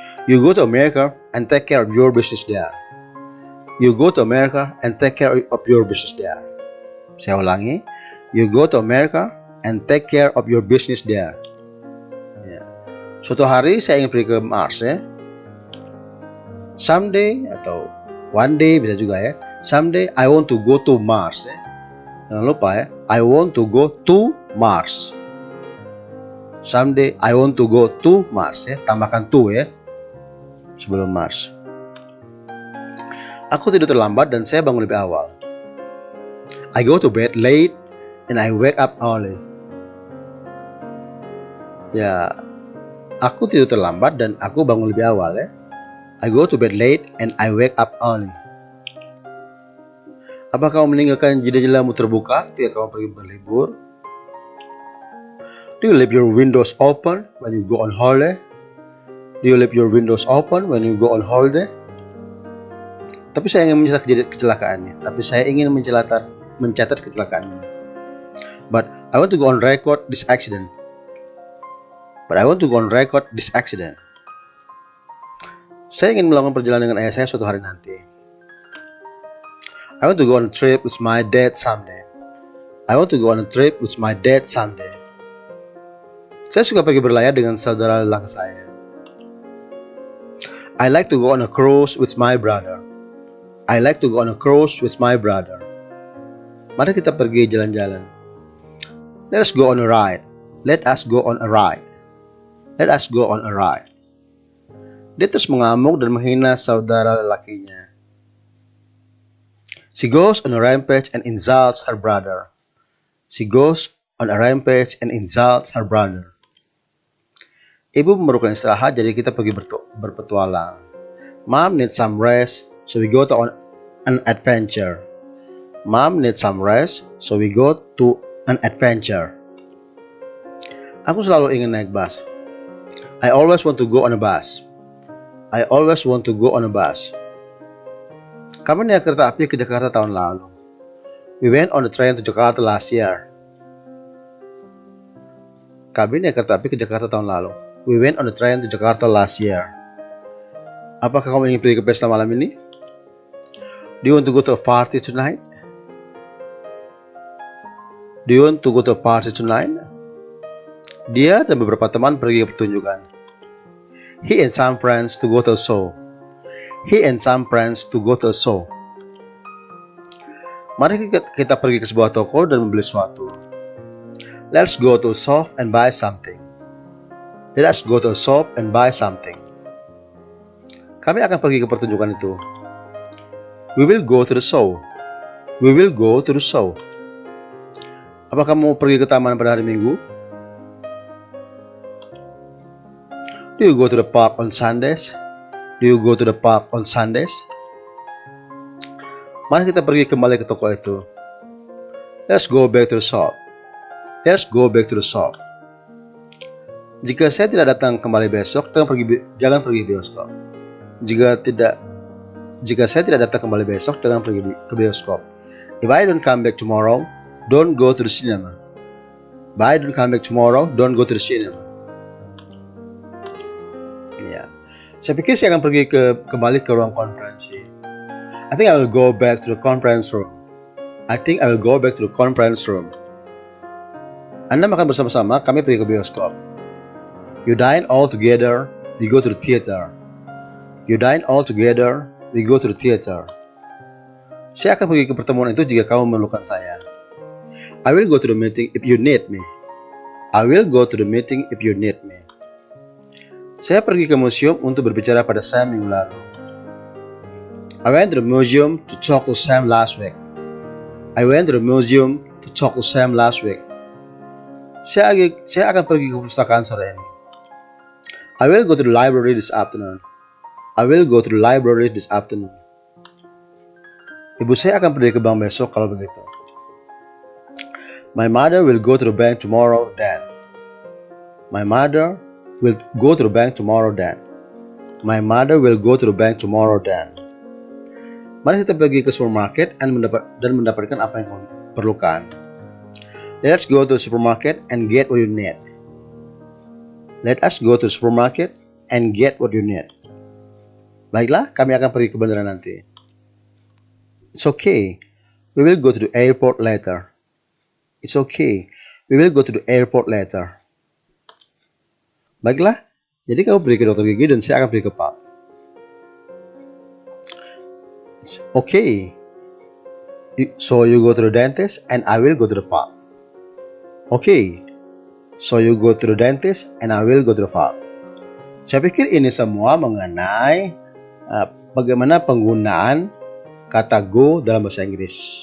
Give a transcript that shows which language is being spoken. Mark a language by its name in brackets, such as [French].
[English] You go to America and take care of your business there. You go to America and take care of your business there. [Indonesian] Saya ulangi. [English] You go to America and take care of your business there. [Indonesian] Ya. Suatu hari saya ingin pergi ke Mars ya. Someday atau one day bisa juga ya. [English] Someday I want to go to Mars ya. [Indonesian] Jangan lupa ya. [English] I want to go to Mars. Someday I want to go to Mars ya. [Indonesian] Tambahkan to ya sebelum Mars. Aku tidur terlambat dan saya bangun lebih awal. [English] I go to bed late and I wake up early. [Indonesian] Ya, aku tidur terlambat dan aku bangun lebih awal ya. [English] I go to bed late and I wake up early. [Indonesian] Apakah kamu meninggalkan jendela-jendelamu terbuka ketika kamu pergi berlibur? [English] Do you leave your windows open when you go on holiday? Do you leave your windows open when you go on holiday? [Indonesian] Tapi saya ingin mencatat kecelakaannya. Tapi saya ingin mencatat kecelakaannya. [English] But I want to go on record this accident. But I want to go on record this accident. [Indonesian] Saya ingin melakukan perjalanan dengan ayah saya suatu hari nanti. [English] I want to go on a trip with my dad someday. I want to go on a trip with my dad someday. [Indonesian] Saya suka pergi berlayar dengan saudara lelaki saya. [English] I like to go on a cruise with my brother. I like to go on a cruise with my brother. [Indonesian] Mari kita pergi jalan-jalan. [English] Let us go on a ride. Let us go on a ride. Let us go on a ride. [Indonesian] Dia terus mengamuk dan menghina saudara lelakinya. [English] She goes on a rampage and insults her brother. She goes on a rampage and insults her brother. [Indonesian] Ibu memerlukan istirahat, jadi kita pergi berpetualang. [English] Mom needs some rest, so we go on an adventure. Mom needs some rest, so we go to an adventure. [Indonesian] Aku selalu ingin naik bus. [English] I always want to go on a bus. I always want to go on a bus. [Indonesian] Kami naik kereta api ke Jakarta tahun lalu. [English] We went on the train to Jakarta last year. [Indonesian] Kami naik kereta api ke Jakarta tahun lalu. [English] We went on the train to Jakarta last year. [Indonesian] Apakah kamu ingin pergi ke pesta malam ini? [English] Do you want to go to a party tonight? Do you want to go to a party tonight? [Indonesian] Dia dan beberapa teman pergi ke pertunjukan. [English] He and some friends to go to a show. He and some friends to go to a show. [Indonesian] Mari kita pergi ke sebuah toko dan membeli sesuatu. [English] Let's go to a shop and buy something. Let us go to a shop and buy something. [Indonesian] Kami akan pergi ke pertunjukan itu. [English] We will go to the show. We will go to the show. [Indonesian] Apa kamu pergi ke taman pada hari Minggu? [English] Do you go to the park on Sundays? Do you go to the park on Sundays? [Indonesian] Mari kita pergi kembali ke toko itu. [English] Let's go back to the shop. Let's go back to the shop. [Indonesian] Jika saya tidak datang kembali besok, jangan pergi bioskop. Jika saya tidak datang kembali besok, jangan pergi ke bioskop. [English] If I don't come back tomorrow, don't go to the cinema. If I don't come back tomorrow, don't go to the cinema. [Indonesian] Ya, saya pikir saya akan pergi kembali ke ruang konferensi. [English] I think I will go back to the conference room. I think I will go back to the conference room. [Indonesian] Anda makan bersama-sama, kami pergi ke bioskop. [English] You dine all together, we go to the theater. You dine all together, we go to the theater. [Indonesian] Saya akan pergi ke pertemuan itu jika kamu memerlukan saya. [English] I will go to the meeting if you need me. I will go to the meeting if you need me. [Indonesian] Saya pergi ke museum untuk berbicara pada Sam minggu lalu. [English] I went to the museum to talk to Sam last week. I went to the museum to talk to Sam last week. [Indonesian] Saya akan pergi ke perpustakaan sore ini. [English] I will go to the library this afternoon. I will go to the library this afternoon. [Indonesian] Ibu saya akan pergi ke bank besok kalau begitu. [English] My mother will go to the bank tomorrow, Dad. My mother will go to the bank tomorrow, Dad. My mother will go to the bank tomorrow, Dad. [Indonesian] Mari kita pergi ke supermarket dan mendapatkan apa yang kamu perlukan. [English] Let's go to the supermarket and get what you need. Let us go to the supermarket and get what you need. [Indonesian] Baiklah, kami akan pergi ke bandara nanti. [English] It's okay. We will go to the airport later. It's okay. We will go to the airport later. [Indonesian] Baiklah, jadi kamu pergi ke dokter gigi dan saya akan pergi ke pub. [English] It's okay. So you go to the dentist and I will go to the pub. Okay. So you go to the dentist and I will go to the pub. [Indonesian] Saya pikir ini semua mengenai bagaimana penggunaan kata go dalam bahasa Inggris.